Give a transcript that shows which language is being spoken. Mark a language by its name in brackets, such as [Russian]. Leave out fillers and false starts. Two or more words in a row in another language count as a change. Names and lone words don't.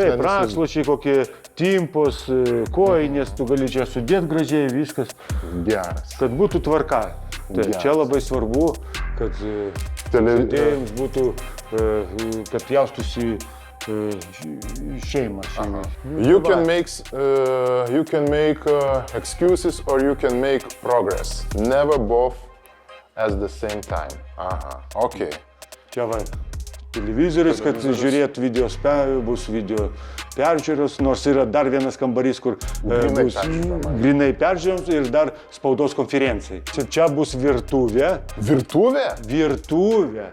[Lithuanian] Taip, rankšluosčiai, kokie timpos, kojinės, tu gali čia sudėti gražiai, viskas. Geras. Kad būtų tvarka. Taip, čia labai svarbu, kad žaidėjams būtų, kad jaustųsi šeima. [English] You can make excuses or you can make progress. Never both at the same time. [Lithuanian] Aha, okei. Čia va, televizorius, kad žiūrėtų bus video peržiūros, nors yra dar vienas kambarys, kur bus grinai peržiūroms ir dar spaudos konferencijai. Čia bus virtuvė. Virtuvė? Virtuvė.